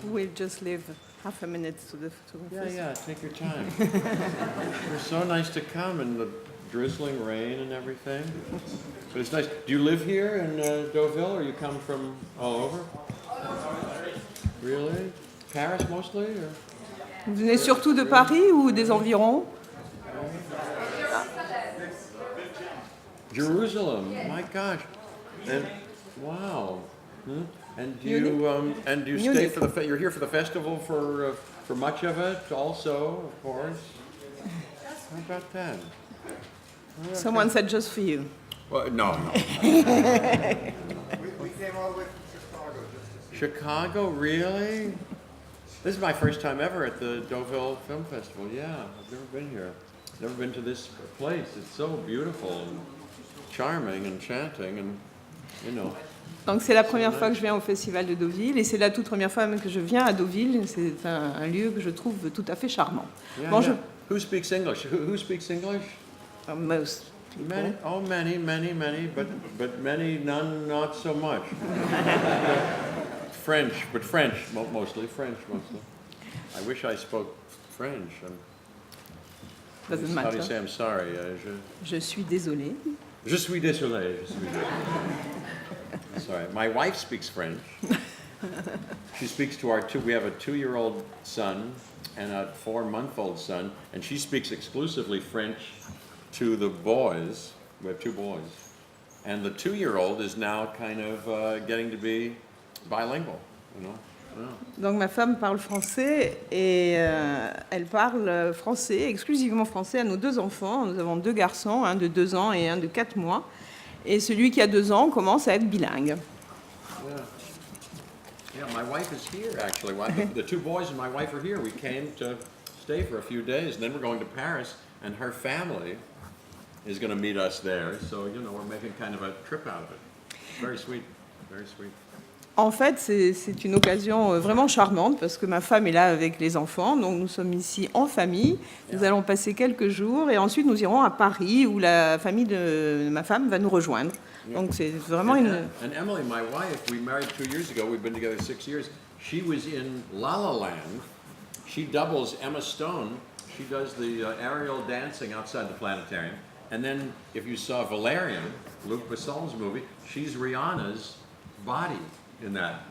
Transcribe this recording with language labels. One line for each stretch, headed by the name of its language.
English: We'll just leave half a minute to the Yeah, take your time. You're so nice to come in the drizzling rain and everything. But it's nice. Do you live here in Deauville, or you come from all over? Really? Paris mostly? Or?
French: Vous venez surtout de Paris ou des environs?
English: Jerusalem. My gosh. And wow. And do you stay for the you're here for the festival for much of it also, of course. How about that? Someone said just for you. Well, no. We came all the way from Chicago. Chicago, really? This is my first time ever at the Deauville Film Festival. Yeah, I've never been here. Never been to this place. It's so beautiful and charming, enchanting, and you know.
French: Donc c'est la première fois que je viens au festival de Deauville et c'est la toute première fois même que je viens à Deauville. C'est un lieu que je trouve tout à fait charmant.
English: Yeah,
French: Bon,
English: yeah. Who speaks English? Who speaks English? Most people. Many, but many, none, not so much. French, but French mostly. I wish I spoke French. Doesn't How do you matter. say I'm sorry?
French: Je suis désolée. Je suis désolé.
English: Sorry. My wife speaks French. She speaks to we have a 2-year-old son and a 4-month-old son, and she speaks exclusively French to the boys. We have 2 boys. And the 2-year-old is now kind of getting to be bilingual, you know. Yeah.
French: Donc ma femme parle français et elle parle français, exclusivement français à nos 2 enfants. Nous avons 2 garçons, un de 2 ans et un de 4 mois. Et celui qui a 2 ans commence à être bilingue.
English: Yeah, my wife is here actually. The 2 boys and my wife are here. We came to stay for a few days, and then we're going to Paris, and her family is going to meet us there. So, you know, we're making kind of a trip out of it. Very sweet, very sweet.
French: En fait, c'est une occasion vraiment charmante parce que ma femme est là avec les enfants, donc nous sommes ici en famille. Nous allons passer quelques jours et ensuite nous irons à Paris où la famille de ma femme va nous rejoindre. Donc c'est vraiment
English: And Emily, my wife, we married 2 years ago. We've been together 6 years. She was in La La Land. She doubles Emma Stone. She does the aerial dancing outside the planetarium. And then if you saw Valerian, Luc Besson's movie, she's Rihanna's body in that.